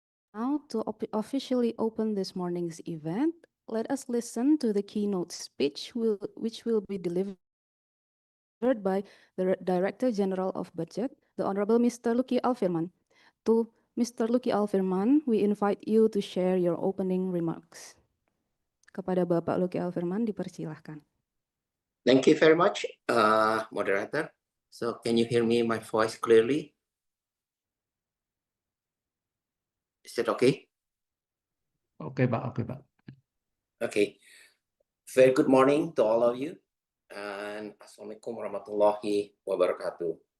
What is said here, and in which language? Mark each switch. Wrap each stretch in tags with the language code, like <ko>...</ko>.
<en>Now, to officially open this morning's event, let us listen to the keynote speech which will be delivered by the Director General of Budget, the Honorable Mr. Luki Alfirman. To Mr. Luki Alfirman, we invite you to share your opening remarks.</en> <id>Kepada Bapak Luki Alfirman, dipersilahkan.</id> <en>Thank you very much, moderator. So can you hear me, my voice clearly? Is it okay?</en> <id>Oke, Pak. Oke, Pak.</id> <en>Okay. Very good morning to all of you. And</en> <ar>Assalamualaikum warahmatullahi wabarakatuh.</ar>